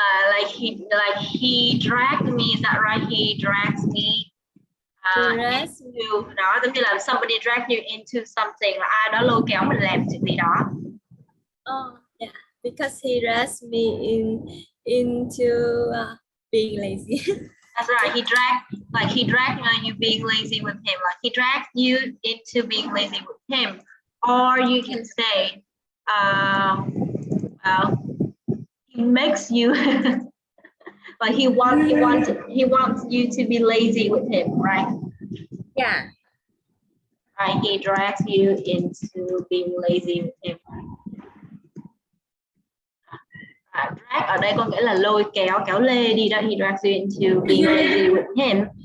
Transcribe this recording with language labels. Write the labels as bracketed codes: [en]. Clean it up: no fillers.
[en] Like he dragged me, is that right? He drags me into [vi] đó, giống như là [en] somebody drag you into something, [vi] là ai đó lôi kéo mình làm chuyện gì đó. [en] Oh yeah, because he drags me into being lazy. That's right. He dragged you being lazy with him. Like he dragged you into being lazy with him. Or you can say, well, he makes you like he wants you to be lazy with him, right? Yeah. Right. He drags you into being lazy with him. [vi] Drag ở đây có nghĩa là lôi kéo, kéo lê đi đó. [en] He drags you into being lazy with him.